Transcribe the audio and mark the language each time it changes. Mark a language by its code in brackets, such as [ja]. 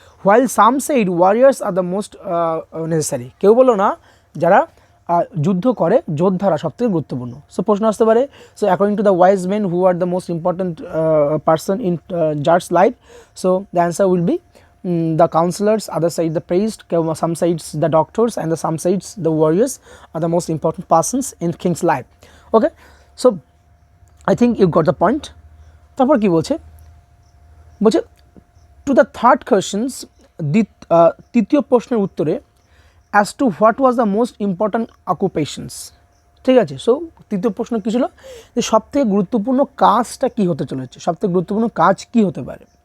[en] while some said warriors are the most necessary, [bn] কেউ বললো না যারা যুদ্ধ করে যোদ্ধারা সবথেকে গুরুত্বপূর্ণ। [en] so [bn] প্রশ্ন আসতে পারে, [en] So according to the wise men who are the most important person in czar's life, so the answer will be the counselors, other side the priest, some sides the doctors, and some sides the warriors are the most important persons in king's life. Okay, so I think you got the point. [bn] তারপর কি বলছে, বলছে [en] to the third questions, [bn] তৃতীয় প্রশ্নের উত্তরে [en] as to what was the most important occupations. [bn] ঠিক আছে। So তৃতীয় প্রশ্ন কী ছিল, যে সবথেকে গুরুত্বপূর্ণ কাজটা কী হতে চলেছে, সবথেকে গুরুত্বপূর্ণ কাজ কী হতে পারে।